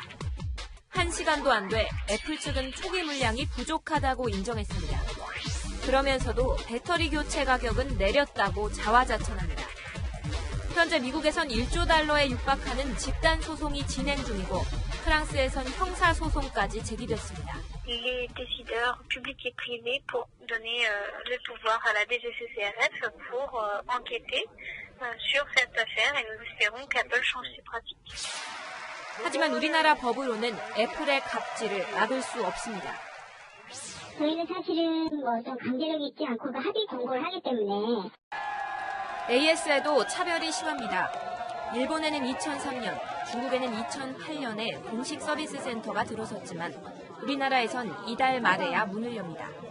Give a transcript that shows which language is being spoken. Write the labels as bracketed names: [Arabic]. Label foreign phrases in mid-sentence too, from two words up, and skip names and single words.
[Korean] 1시간도 안 돼 애플 측은 초기 물량이 부족하다고 인정했습니다. 그러면서도 배터리 교체 가격은 내렸다고 자화자찬합니다. 현재 미국에선 1조 달러에 육박하는 집단 소송이 진행 중이고 프랑스에선 형사 소송까지 제기됐습니다. [French] Les décideurs publics et privés pour donner le pouvoir à la DGCCRF pour enquêter sur cette affaire et nous espérons qu'Apple change ses pratiques. [Korean] 하지만 우리나라 법으로는 애플의 갑질을 막을 수 없습니다. 저희는 사실은 뭐 좀 강제력이 있지 않고 합의 공고를 하기 때문에 AS에도 차별이 심합니다. 일본에는 2003년, 중국에는 2008년에 공식 서비스 센터가 들어섰지만 우리나라에선 이달 말에야 문을 엽니다.